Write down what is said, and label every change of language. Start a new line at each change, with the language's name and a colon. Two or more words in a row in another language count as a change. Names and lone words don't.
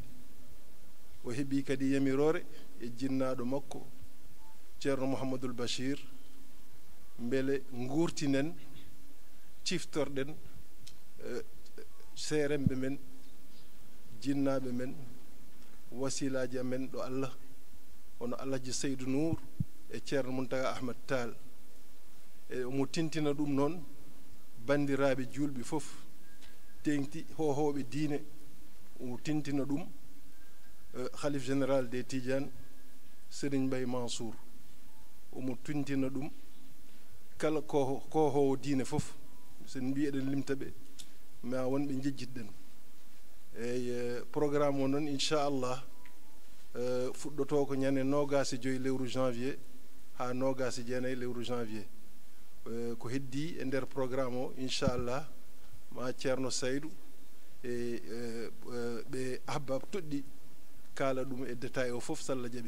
Fula: O heeɓi kadi yamirore e jinnaɗo makko ceerno mouhamadoul bachir beele gurtinen ciftorɗen seremɓe men jinnaɓe men wasilaji amen ɗo allah hono alhaji saydou nour e ceerno muntaga ahmad tall e omo tintina ɗum noon bandiraɓe julɓe fof tengti hohoɓe diine omo tintina ɗum khalif
French: général des tidiane
Fula: serigne mbaye mansour omo tintina ɗum kala kohowo diine fof sen mbi eɗen limta ɓe ma wonɓe jejjitɗen eyi programme o noon inchallah fuɗɗoto ko ñande 25 lewru janvier ha 29 lewru janvier ko heddi e nder programme o inchallah ma ceerno saydou e ɓe ahbab toɗɗi kala ɗum e détail o fof sallah jaaɓi.